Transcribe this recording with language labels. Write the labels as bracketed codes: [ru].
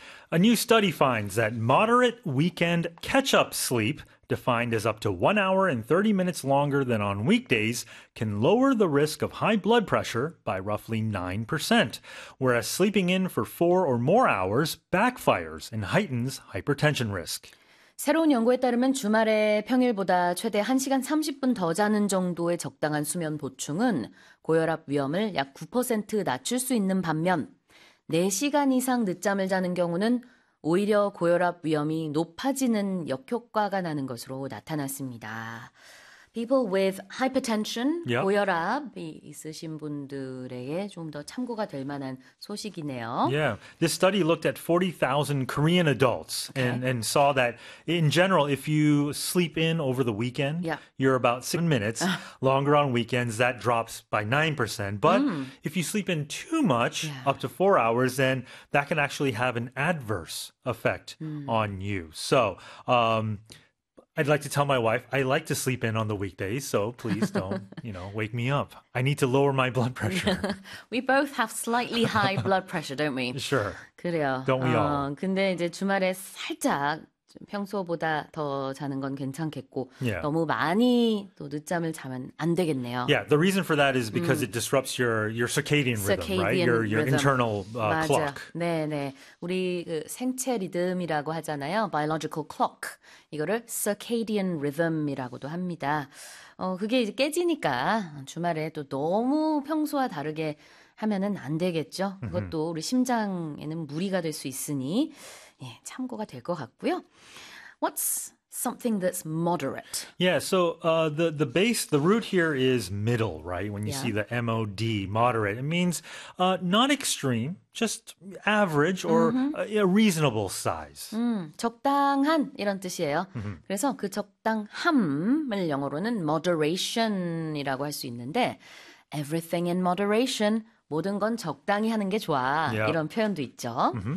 [en] A new study finds that moderate weekend catch-up sleep, defined as up to 1 hour and 30 minutes longer than on weekdays, can lower the risk of high blood pressure by roughly 9%, whereas sleeping in for 4 or more hours backfires and heightens hypertension risk. [ko] 새로운 연구에 따르면 주말에 평일보다 최대 1시간 30분 더 자는 정도의 적당한 수면 보충은 고혈압 위험을 약 9% 낮출 수 있는 반면 4시간 이상 늦잠을 자는 경우는 오히려 고혈압 위험이 높아지는 역효과가 나는 것으로 나타났습니다. [en] People with hypertension, yep. [ko] 고혈압이 있으신 분들에게 좀 더 참고가 될 만한 소식이네요. [en] Yeah, this study looked at 40,000 Korean adults and saw that in general, if you sleep in over the weekend, you're about 7 minutes longer on weekends, that drops by 9%. But if you sleep in too much, up to 4 hours, then that can actually have an adverse effect on you. So, I'd like to tell my wife, I like to sleep in on the weekdays, so please don't, you know, wake me up. I need to lower my blood pressure. We both have slightly high blood pressure, don't we? Sure. [ko] 그래요. [en] Don't we all? [ko] 근데 이제 주말에 살짝 평소보다 더 자는 건 괜찮겠고, 너무 많이 또 늦잠을 자면 안 되겠네요. [en] Yeah, the reason for that is because it disrupts your circadian rhythm, right? Your rhythm. Internal clock. [ko] 네네. 우리 그 생체 리듬이라고 하잖아요. [en] Biological clock. [ko] 이거를 circadian rhythm이라고도 합니다. 그게 이제 깨지니까 주말에 또 너무 평소와 다르게 하면은 안 되겠죠. 그것도 우리 심장에는 무리가 될 수 있으니 예, 참고가 될 것 같고요. [en] What's something that's moderate? Yeah, so the base, the root here is middle, right? When you see the M-O-D, moderate, it means not extreme, just average or a reasonable size. [ko] 적당한 이런 뜻이에요. 그래서 그 적당함을 영어로는 moderation이라고 할 수 있는데 [en] everything in moderation, [ko] 모든 건 적당히 하는 게 좋아, 이런 표현도 있죠.